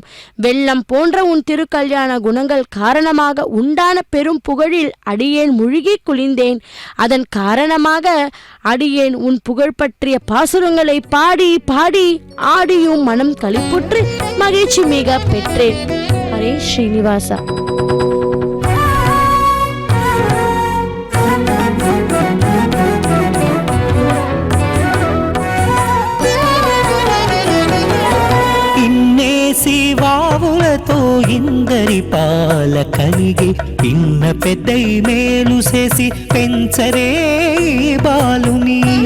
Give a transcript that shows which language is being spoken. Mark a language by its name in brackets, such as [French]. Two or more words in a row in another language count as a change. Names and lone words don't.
[Tamil] வெள்ளம் போன்ற உன் திருக்கல்யாண குணங்கள் காரணமாக உண்டான பெரும் புகழில் அடியேன் முழுகி குளிந்தேன். அதன் காரணமாக அடியேன் உன் புகழ் பற்றிய பாசுரங்களை பாடி பாடி ஆடியும் மனம் களிப்புற்று மகிழ்ச்சி மிக பெற்றேன். ஹரே ஸ்ரீனிவாசா. [Telugu] శివావులతో ఇందరి పాల కలిగి పిన్న పెద్దై మేలు చేసి పెంచరే బాలుని.